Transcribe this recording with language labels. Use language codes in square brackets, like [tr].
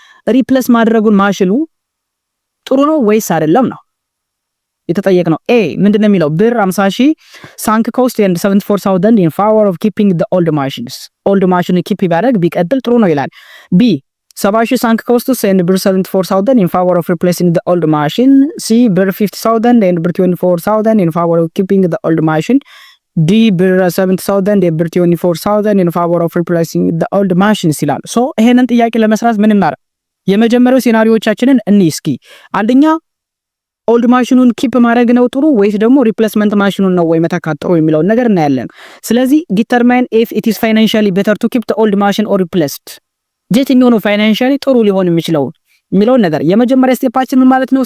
[am] ሪፕሌስ ማድረጉን ማሽኑ ጥሩ ነው ወይስ አይደለም ነው የተጠየቅነው። ኤ ምንድነው የሚለው ብር 50,000 ሳንክ ኮስት [en] and 74,000 in favor of keeping the old machines. [am] old machine ኪፕ ቢያደርግ ቢቀጥል ጥሩ ነው ይላል። ቢ 70,000 ሳንክ ኮስት and ብር 74,000 [en] in favor of replacing the old machine. ሲ ብር 50,000 and ብር 24,000 in favor of keeping the old machine. [am] ዲ ብር 70,000 and ብር 24,000 [en] in favor of replacing the old machines [am] ይላል። ሶ ይሄንን ጥያቄ ለመስራት ምን እናደርግ? የመጀመሪያው ሲናሪዮቻችንን እንይ እስኪ። አንደኛ ኦልድ ማሽኑን ኪፕ ማድረግ ነው ጥሩ ወይስ ደግሞ ሪፕሌስመንት ማሽኑን ነው ወይ መተካት ጥሩ የሚለው ነገር እናያለን። ስለዚህ ዲተርማይን ኢፍ ኢት ኢዝ ፋይናንሻሊ ቤተር ቱ ኪፕ ዘ ኦልድ ማሽን ኦር ሪፕሌስድ፣ የትኛው ነው ፋይናንሻሊ ጥሩ ሊሆን የሚችለው የሚለውን ነገር የመጀመሪያ ስቴፓችን ምን ማለት ነው?